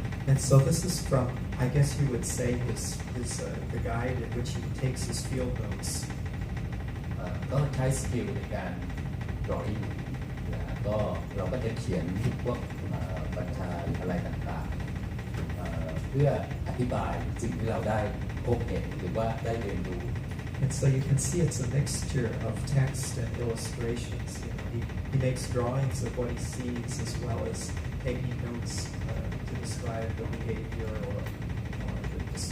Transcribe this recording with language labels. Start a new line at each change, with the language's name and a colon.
English: And so this is from, I guess you would say, the guide in which he takes his field notes.
Thai: ก็ใช้สกิลในการ drawing นะฮะก็เราก็จะเขียนพวกบรรทายอะไรต่างๆเพื่ออธิบายสิ่งที่เราได้พบเห็นหรือว่าได้เรียนรู้
English: And so you can see it's a mixture of text and illustrations. You know, he makes drawings of what he sees as well as taking notes to describe the behavior or the